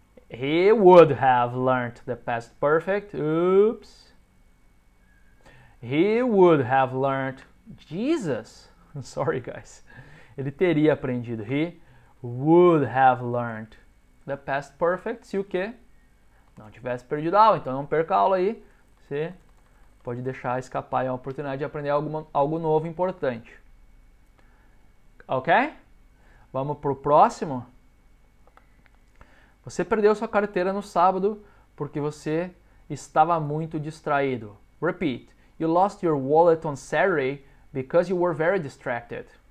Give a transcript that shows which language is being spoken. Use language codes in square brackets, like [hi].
[en] He would have learned the past perfect. Oops. He would have learned... Jesus! Sorry, guys. [pt] Ele teria aprendido. [en] He would have learned the past perfect [pt] se o quê? Não tivesse perdido a aula. Então não perca a aula aí. Você pode deixar escapar a oportunidade de aprender algo novo importante. Ok? Vamos para o próximo. Você perdeu sua carteira no sábado porque você estava muito distraído. [en] Repeat. You lost your wallet on Saturday because you were very distracted.